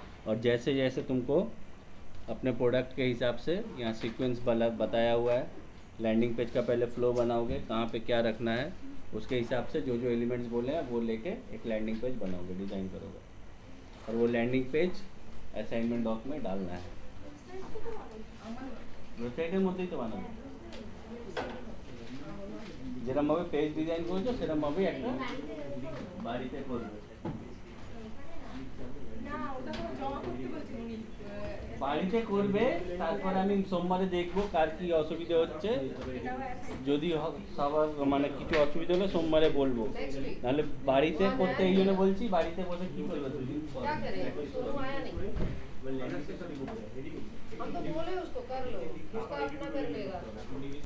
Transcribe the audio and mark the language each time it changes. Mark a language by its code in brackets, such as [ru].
[hi] और जैसे जैसे तुमको अपने प्रोडक्ट के हिसाब से यहाँ सीक्वेंस बताया हुआ है, लैंडिंग पेज का पहले फ्लो बनाओगे, कहाँ पे क्या रखना है, उसके हिसाब से जो जो एलिमेंट्स बोले हैं वो लेके एक लैंडिंग पेज बनाओगे, डिज़ाइन करोगे, और वो लैंडिंग पेज असाइनमेंट डॉक में डालना है। [bn] वेबसाइटेर मধ্যেই তো বানাবো, যেরকমভাবে পেজ ডিজাইন করেছো সেরকমভাবেই একটা বাড়িতে করবে। না ওটা তো জমা করতে বলছি উনি বাড়িতে করবে, তারপর আমি সোমবারে দেখবো কার কি অসুবিধা হচ্ছে। যদি সবার মানে কিছু অসুবিধা হলে সোমবারে বলবো, নাহলে বাড়িতে করতে এই জন্য বলছি, বাড়িতে বসে কি করবে দুদিন পর। [hi] क्या करें, सोनू आया नहीं, हम तो बोले उसको कर लो, उसका अपना कर लेगा।